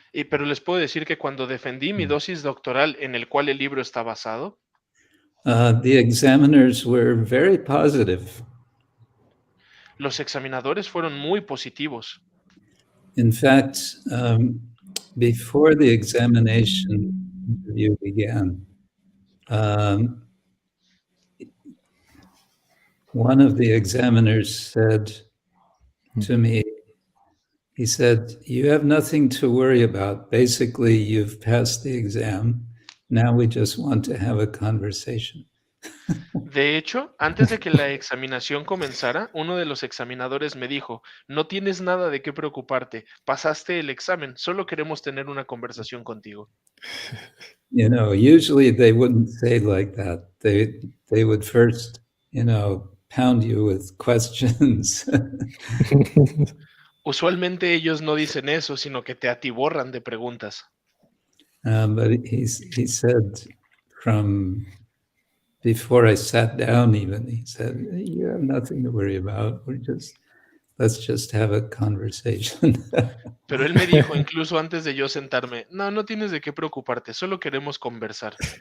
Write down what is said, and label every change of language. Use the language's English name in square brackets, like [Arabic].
[Spanish] Pero les puedo decir que cuando defendí mi dosis doctoral en el cual el libro está basado, [English] the examiners were very positive. [Spanish] los examinadores fueron muy positivos. [English] In fact, before the examination interview began, one of the examiners said to me, he said, "You have nothing to worry about. Basically, you've passed the exam. Now we just want to have a conversation." [Spanish] De hecho, antes de que la examinación comenzara, uno de los examinadores me dijo, no tienes nada de qué preocuparte, pasaste el examen, solo queremos tener una conversación contigo. [English] You know, usually they wouldn't say like that. They would first, you know, pound you with questions. [Spanish] Usualmente ellos no dicen eso, sino que te atiborran de preguntas. [English] But he said from before I sat down even, he said, you have nothing to worry about. Let's just have a conversation. [Spanish] Pero él me dijo, incluso antes de yo sentarme, no, no tienes de qué preocuparte, solo queremos conversar.